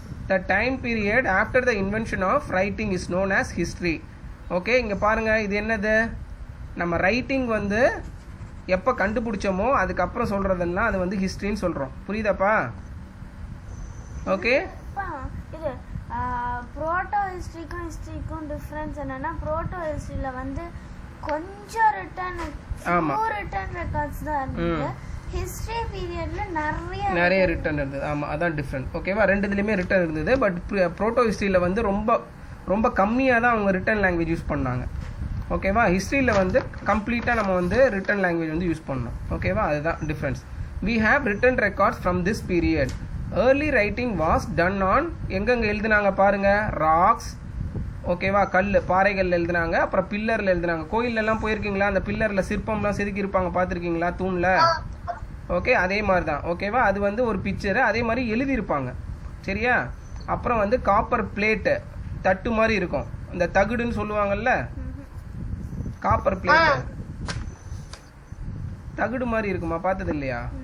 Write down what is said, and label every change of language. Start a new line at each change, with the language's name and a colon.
English: The time period after the invention of writing is known as history.
Tamil: Okay, இங்கே பாருங்கள், இது என்னது? நம்ம ரைட்டிங் வந்து எப்போ கண்டுபிடிச்சோமோ அதுக்கப்புறம் சொல்கிறதெல்லாம் அது வந்து ஹிஸ்ட்ரின்னு சொல்கிறோம். புரியுதாப்பா? ஓகே, இது ப்ரோட்டோ ஹிஸ்ட்ரிக்கும் டிஃப்ரென்ஸ் என்னன்னா, ப்ரோட்டோ ஹிஸ்ட்ரியில் வந்து கொஞ்சம் ரிட்டன் ரெக்கார்ட்ஸ் தான் இருந்தது. ஹிஸ்டரி பீரியட்ல நிறைய ரிட்டன் இருந்தது. ஆமாம், அதான் டிஃப்ரெண்ட். ஓகேவா? 2 ரிட்டன் இருந்தது. பட் ப்ரோட்டோ ஹிஸ்ட்ரியில் வந்து ரொம்ப கம்மியாக தான் அவங்க ரிட்டன் லாங்குவேஜ் யூஸ் பண்ணாங்க. ஓகேவா? ஹிஸ்ட்ரியில் வந்து கம்ப்ளீட்டாக நம்ம வந்து ரிட்டன் லாங்குவேஜ் வந்து யூஸ் பண்ணோம். ஓகேவா? அதுதான் difference.
English: We have written records from this period. Early writing was done on
Tamil: எங்கெங்கே எழுதுனாங்க பாருங்க,
English: Rocks.
Tamil: ஓகேவா? பாறைகள் எழுதுனாங்க, அப்புறம் பில்லரில் எழுதுனாங்க. கோயிலெல்லாம் போயிருக்கீங்களா? அந்த பில்லரில் சிற்பம்லாம் செதுக்கி இருப்பாங்க, பார்த்துருக்கீங்களா? தூணில் ஓகே அதே மாதிரி தான் ஓகேவா. அது வந்து ஒரு பிக்சரு, அதே மாதிரி எழுதியிருப்பாங்க சரியா. அப்புறம் வந்து காப்பர் பிளேட்டு, தட்டு மாதிரி இருக்கும், இந்த தகுடுன்னு சொல்லுவாங்கல்ல, காப்பர் பிளேட்டு தகுடு மாதிரி இருக்குமா, பார்த்தது இல்லையா?